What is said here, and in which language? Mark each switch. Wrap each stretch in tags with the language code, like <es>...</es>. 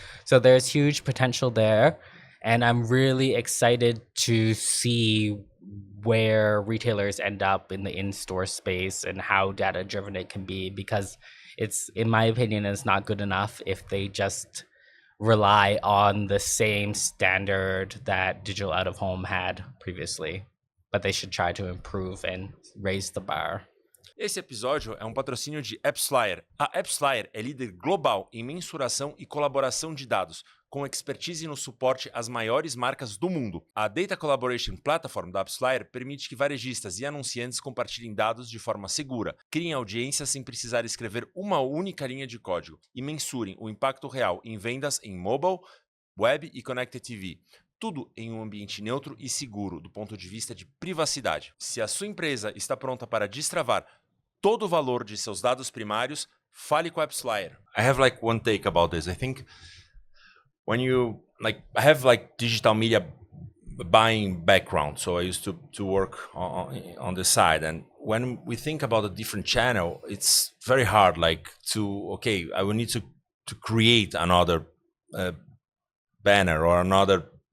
<en>So there's huge potential there. And I'm really excited to see where retailers end up in the in-store space and how data-driven it can be, because it's, in my opinion, it's not good enough if they just rely on the same standard that digital out-of-home had previously. But they should try to improve and raise the bar.</en> <pt>Esse episódio é um patrocínio de AppsFlyer. A AppsFlyer é líder global em mensuração e colaboração de dados, com expertise no suporte às maiores marcas do mundo. A Data Collaboration Platform da AppsFlyer permite que varejistas e anunciantes compartilhem dados de forma segura, criem audiências sem precisar escrever uma única linha de código e mensurem o impacto real em vendas em mobile, web e connected TV. Tudo em um ambiente neutro e seguro do ponto de vista de privacidade. Se a sua empresa está pronta para destravar todo o valor de seus dados primários, fale com a AppsFlyer.</pt> <en>I have like one take about this. I think when you I have like digital media buying background, so I used to work on the side, and when we think about a different channel, it's very hard I will need to create another banner or another.</en>